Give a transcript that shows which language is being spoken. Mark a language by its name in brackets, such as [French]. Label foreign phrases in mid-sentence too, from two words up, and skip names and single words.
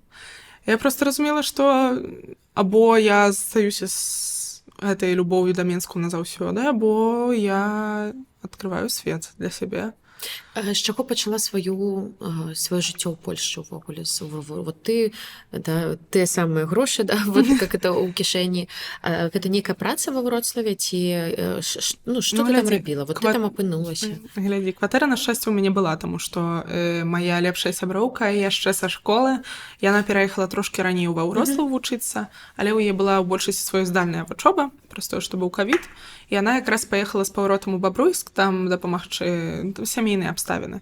[Belarusian] Я просто разумела, што або я застаюся з гэтай любоўю да Менску назаўсёды, або я адкрываю свет для сябе. З чаго пачала сваё жыццё ў Польшчы ўвогуле? Вот ты, да, тыя самыя грошы, да, [Russian] вот как это [Belarusian] ў кішэні. Гэта нейкая праца ва Вроцлаве ці што ты там рабіла? Вот ты там апынулася. Глядзі, кватэра, на шчасце, у мяне была, таму што мая лепшая сяброўка яшчэ са школы, яна пераехала трошкі раней ва Вроцлаў вучыцца, але ў яе была ў большасці сваёй здальная вучоба, проста што быў кавід, і яна якраз паехала з паваротам у Бабруйск, там дапамагчы сямейныя абставіны.